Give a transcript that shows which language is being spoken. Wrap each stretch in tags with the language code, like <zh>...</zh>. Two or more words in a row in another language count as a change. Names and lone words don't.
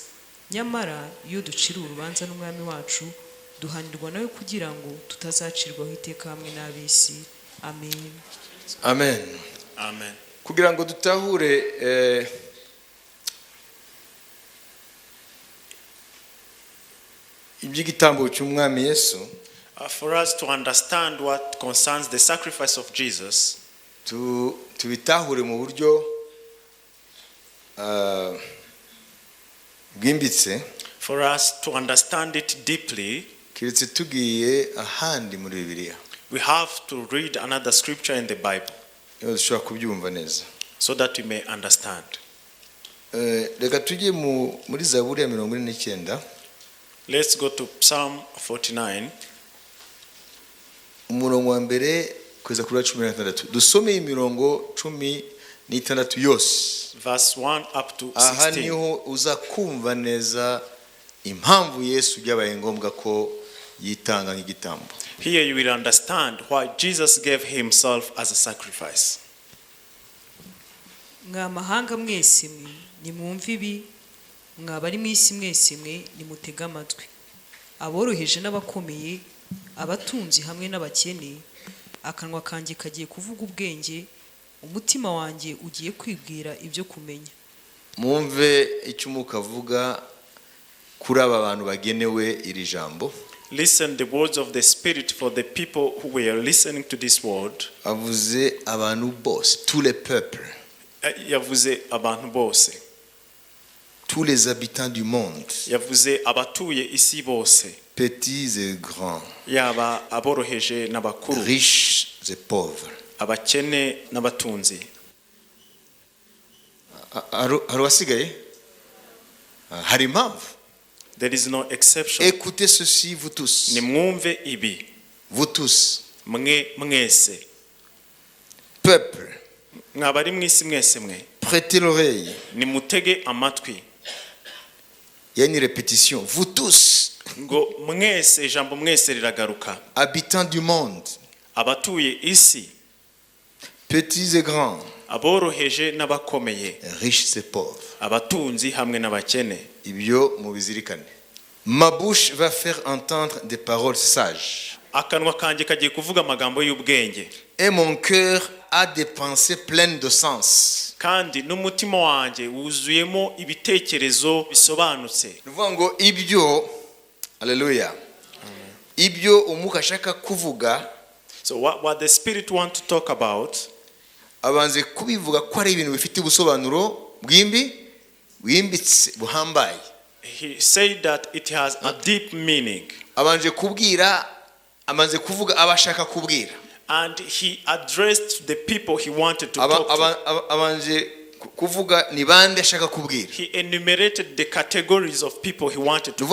<rw>Nyamara iyo duciriwe urubanza n'umwami wacu duhanirwa nawe kugira ngo tutazacirwaho iteka hamwe n'ab'isi. Amen. Amen. Amen. Kugira ngo dutahure iby'igitambo cy'umwami Yesu,</rw> <en>For us to understand what concerns the sacrifice of Jesus,</en> <rw>tubitahure mu buryo bwimbitse,</rw> <en>for us to understand it deeply,</en> <rw>kiretse tugiye ahandi muri Bibiliya,</rw> <en>we have to read another scripture in the Bible</en> <rw>iyo dushobora kubyumva neza.</rw> <en>so that we may understand.</en> <rw>Reka tujye muri Zaburi ya 49.</rw> <en>Let's go to Psalm 49.</en> <rw>Umurongo wa mbere kugeza kuri 16. Dusome imirongo 16 yose.</rw> <en>Verse 1 up to</en> <rw>Aha</rw> <en>16.</en> <rw>niho uza kumva neza impamvu Yesu byabaye ngombwa ko yitanga nk'igitambo.</rw> <en>Here you will understand why Jesus gave himself as a sacrifice.</en> <rw>Mwa mahanga mwese mwe nimwumve ibi, mwabari mu isi mwese mwe nimutega amatwi. Aboroheje n'abakomeye, abatunzi hamwe n'abakene, akanwa kanjye kagiye kuvuga ubwenge, umutima wanjye ugiye kwibwira ibyo kumenya. Mwumve icyo Umwuka avuga kuri aba bantu bagenewe iri jambo.</rw> <en>Listen the words of the Spirit for the people who were listening to this word.</en> <rw>Avuze abantu bose,</rw> <fr>tous les peuples,</fr> <rw>Yavuze abantu bose.</rw> <fr>tous les habitants du monde,</fr> <rw>Yavuze abatuye isi bose.</rw> <fr>petits et grands,</fr> <rw>Yaba aboroheje n'abakuru,</rw> <fr>riches et pauvres.</fr> <rw>abakene n'abatunzi. Hari wasigaye? Hari impamvu?</rw> <en>There is no exception.</en> <fr>Écoutez ceci, vous tous.</fr> <rw>Nimwumve ibi,</rw> <fr>Vous tous,</fr> <rw>mwese.</rw> <fr>peuple,</fr> <rw>Mwabari mu isi mwese mwe,</rw> <fr>prêtez l'oreille.</fr> <rw>nimutege amatwi.</rw> <fr>Il y a une répétition. Vous tous,</fr> <rw>Ngo mwese, ijambo mwese riragaruka.</rw> <fr>habitants du monde,</fr> <rw>Abatuye isi,</rw> <fr>petits et grands,</fr> <rw>aboroheje n'abakomeye,</rw> <fr>riches et pauvres.</fr> <rw>abatunzi hamwe n'abakene. Ibyo mubizirikane.</rw> <fr>Ma bouche va faire entendre des paroles sages.</fr> <rw>akanwa kanjye kagiye kuvuga amagambo y'ubwenge</rw> <fr>et mon cœur a des pensées pleines de sens.</fr> <rw>kandi n'umutima wanjye wuzuyemo ibitekerezo bisobanutse. Ni ukuvuga ngo ibyo, haleluya, ibyo umwuka ashaka kuvuga,</rw> <en>So what the Spirit want to talk about,</en> <rw>abanze kubivuga ko ari ibintu bifite ubusobanuro bwimbitse buhambaye.</rw> <en>he said that it has a deep meaning,</en> <rw>Abanze kuvuga abashaka kubwira.</rw> <en>and he addressed the people he wanted to talk to.</en> <rw>Abanje kuvuga ni bande ashaka kubwira.</rw> <en>He enumerated the categories of people he wanted to</en>